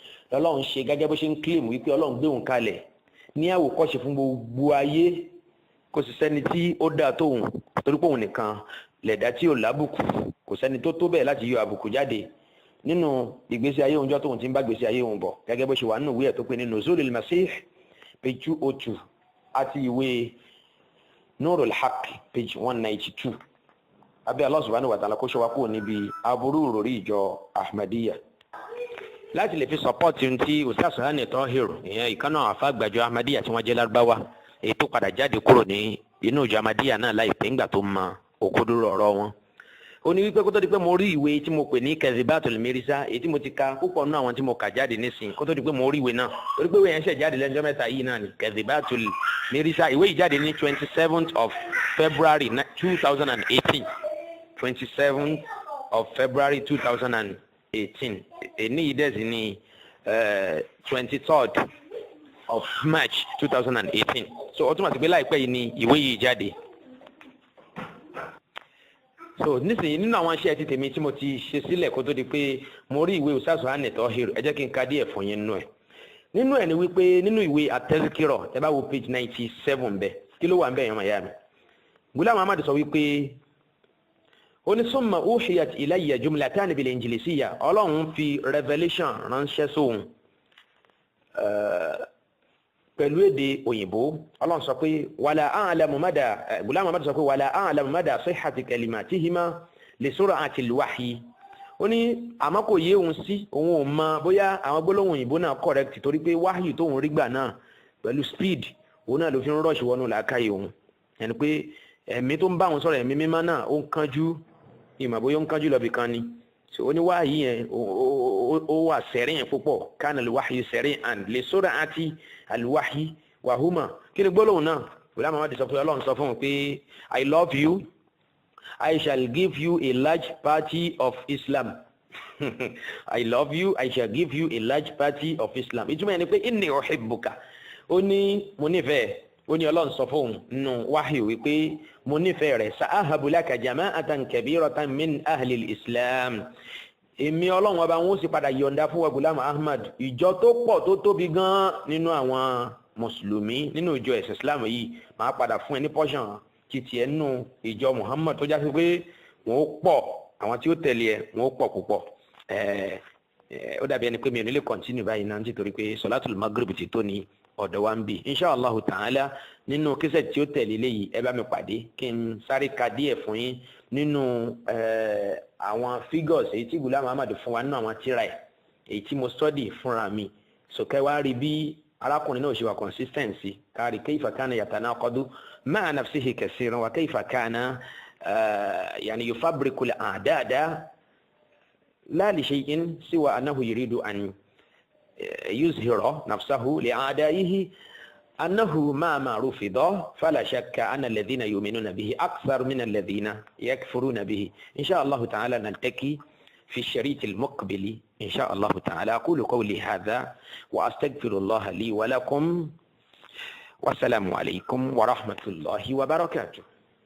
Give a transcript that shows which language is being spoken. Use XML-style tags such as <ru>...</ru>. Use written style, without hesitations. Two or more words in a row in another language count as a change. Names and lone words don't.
<yo>lọ́lọ́run ṣe gẹ́gẹ́ bó ṣe ń claim wípé Ọlọ́run gbé òun kalẹ̀ ní àwòkọ́ṣe fún gbogbo ayé, kò sì sẹ́ni tí ó dáa tóun, torí pé òun nìkan lẹ̀dá tí ò lábùkù, kò sẹ́ni tó tó bẹ́ẹ̀ láti yọ àbùkù jáde nínú ìgbésí ayé òun jọ́ tóun ti ń bá gbésí ayé òun bọ̀, gẹ́gẹ́ bó ṣe wà nínú ìwé ẹ̀ tó pé ní Nuzulul Masih page 202 àti ìwé Nurul Haq page 192. abẹ́ Allah</yo> <ar>سبحانه وتعالى</ar> <yo>kó ṣọ́ wa kúrò níbi aburú ìròrí ìjọ Ahmadiyya. láti lè fi sọpọ́ọ̀tì tí Ustaz Hani Tahir, ìyẹn ìkànnà àfàgbàjọ Ahmadiyya tí wọ́n jẹ́ Lárúbáwá, èyí tó padà jáde kúrò ní inú ìjọ Ahmadiyya náà láìpẹ́ ńgbà tó mọ òkodoro ọ̀rọ̀ wọn. ó ní wípé kó tó di pé mo rí ìwé tí mo pè ní Kazibatul Mirza, èyí tí mo ti ka púpọ̀ nínú àwọn tí mo kà jáde nísìnyí, kó tó di pé mo rí ìwé náà, torí pé ìwé yẹn ṣẹ̀ jáde lẹ́jọ́ mẹ́ta yìí náà ni Kazibatul Mirza. ìwé yìí jáde ní</yo> <en>27th of February</en> <yo>2018.</yo> <en>27th of February 2018.</en> <yo>èní yìí dẹ̀ sí ní</yo> <en>23rd of March</en> <yo>2018. so ó túmọ̀ sí pé láìpẹ́ yìí ni ìwé yìí jáde. so nísìnyí nínú àwọn iṣẹ́ ti tèmi tí mo ti ṣe sílẹ̀ kó tó di pé mo rí ìwé Ustaz Hani Tahir, ẹ jẹ́ kí n ka díẹ̀ fún yín nínú ẹ̀. nínú ẹ̀ ni wípé nínú ìwé At-Tazkirah ẹ bá wo page 97 bẹ́ẹ̀, kí ló wà ń bẹ́ẹ̀ yẹn mọ̀ yá mi. Ghulam Ahmad sọ wípé ó ní</yo> <ar>ثم أوحيت إلي جملة بالإنجليزية,</ar> <yo>Ọlọ́run fi revelation ránṣẹ́ sóhun pẹ̀lú èdè òyìnbó. Ọlọ́run sọ pé</yo> <ar>ولا أعلم مدى,</ar> <yo>Ghulam Ahmad sọ pé</yo> <ar>ولا أعلم مدى صحة كلماتهما لسرعة الوحي.</ar> <yo>ó ní àmọ́ kò yé òun sí, òun ò mọ bóyá àwọn gbólóhùn òyìnbó náà correct, torí pé wáhì tóun rí gbà náà pẹ̀lú speed òun náà ló fi ń rush wọnú làákàyè òun. ẹni pé ẹ̀mí tó ń bá òun sọ̀rọ̀, ẹ̀mí mímọ́ náà ó ń kánjú, ìmọ̀ bóyá ó ń kánjú lọ bí kan ni. ó ní wáhì yẹn ó wà sẹ́rìn púpọ̀,</yo> <ar>كان الوحي سريعا لسرعة الوحي وهما.</ar> <yo>kí ni gbólóhùn náà? Ghulam Ahmad sọ pé Ọlọ́run sọ fún un pé</yo> <en>I love you, I shall give you a large party of Islam. I love you, I shall give you a large party of Islam.</en> <yo>ìtumọ̀ yẹn ni pé</yo> <ar>إني أحبك.</ar> <yo>ó ní mo nífẹ̀ẹ́. ó ní Ọlọ́run sọ fún un nínú wáhì wípé mo nífẹ̀ẹ́ rẹ̀.</yo> <ar>سأهب لك جماعة كبيرة من أهل الإسلام.</ar> <yo>èmi Ọlọ́run ọba wọn ó sì padà yọ̀ǹda fún wa Ghulam Ahmad ìjọ tó pọ̀ tó tóbi gan nínú àwọn mùsùlùmí nínú ìjọ ẹ̀sìn Islam yìí. máa padà fún ẹ ní portion títí ẹ nínú ìjọ Muhammad tó jásí pé wọn ó pọ̀, àwọn tí ó tẹ̀lé ẹ wọn ó pọ̀ púpọ̀. ó dàbí ẹni pé mi ò ní lè continue báyìí náà nítorí pé</yo> <ar>صلاة المغرب</ar> <yo>ti tó ní ọ̀dọ̀ wa ń bì.</yo> <ar>إن شاء الله تعالى</ar> <yo>nínú kíṣẹ̀ tí ó tẹ̀lé léyìí ẹ bá mi pàdé kí n sáré ka díẹ̀ fún yín nínú àwọn figures èyí tí Ghulam Ahmad fún wa nínú àwọn tíra ẹ̀ èyí tí mo study fúnra mi. sọ̀kẹ́ wá rí bí arákùnrin náà ṣe wà consistency, kárí</yo> <ar>كيف كان يتناقض مع نفسه كثيرا وكيف كان يعني يفبرك الأعداد لا لشيء سوى أنه يريد أن يظهر نفسه لأعدائه أنه ما رفض فلا شك أن الذين يؤمنون به أكثر من الذين يكفرون به. إن شاء الله تعالى نلتقي في الشريط المقبل إن شاء الله تعالى. أقول قولي هذا وأستغفر الله لي ولكم، والسلام عليكم ورحمة الله وبركاته.</ar>